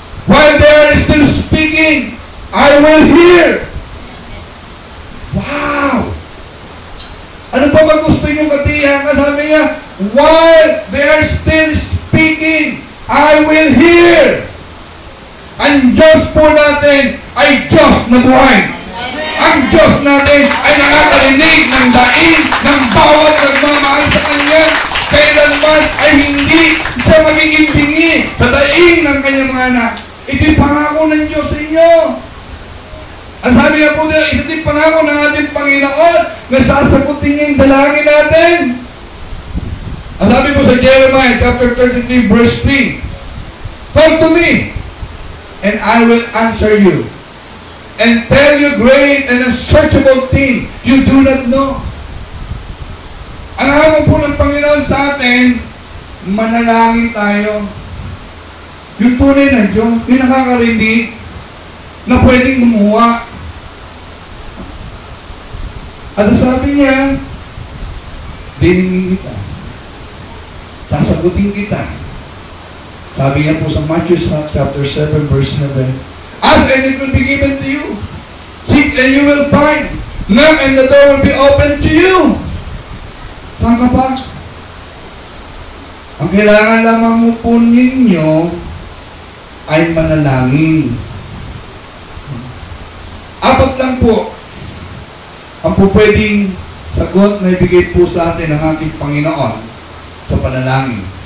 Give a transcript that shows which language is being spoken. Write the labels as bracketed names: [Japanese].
[English] While they are still speaking, I will hear. Wow! [Filipino] Ano pa ba gusto nyo katiyakan? Sabi niya, [English] while they are still speaking, I will hear. [Filipino] Ang Diyos po natin ay Diyos na buhay. Ang Diyos natin ay nakakarinig ng daing ng bawat nagmamahal sa Kanya. Kailanman ay hindi siya magiging bingi sa daing ng Kanyang mga anak. Ito'y pangako ng Diyos sa inyo. Ang sabi nga po nila, isa din pangako ng ating Panginoon na sasagutin niya yung dalangin natin. Ang sabi po sa [English] Jeremiah chapter 33 verse 3, Talk to me, and I will answer you, and tell you great and unsearchable things you do not know. [Filipino] Ang hamon po ng Panginoon sa atin, manalangin tayo. Yung tunay na Diyos, yung nakakarinig, na pwedeng gumawa. At sabi niya, diningin kita. sasagutin kita. Sabi niya po sa [English] Matthew chapter 7 verse 7, ask and it will be given to you. Seek and you will find. Knock and the door will be open to you. [Filipino] Tama ba? Ang kailangan lamang po ninyo ay manalangin. Apat lang po ang po pwedeng sagot na ibigay po sa atin ng ating Panginoon sa panalangin.